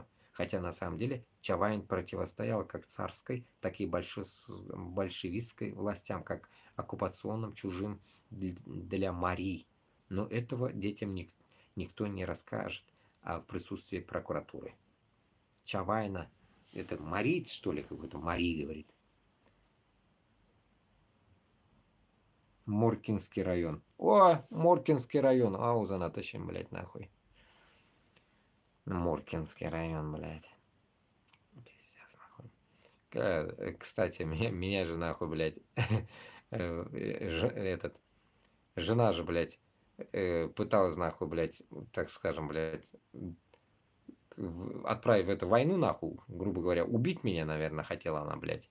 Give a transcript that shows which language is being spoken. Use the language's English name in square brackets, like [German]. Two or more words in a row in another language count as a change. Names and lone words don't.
[Russian] Хотя на самом деле Чавайн противостоял как царской, так и большевистской властям, как оккупационным чужим для Марии. Но этого детям никто не расскажет в присутствии прокуратуры. Чавайна, это Марит, что ли, какой-то Мари говорит. Моркинский район. О, Моркинский район. Ауза натащим, блядь, нахуй. Моркинский район, блядь. Пиздец, нахуй. Кстати, меня же, нахуй, блядь, жена же, блядь, пыталась, нахуй, блядь, так скажем, блядь, отправив в эту войну, нахуй, грубо говоря, убить меня, наверное, хотела она, блядь.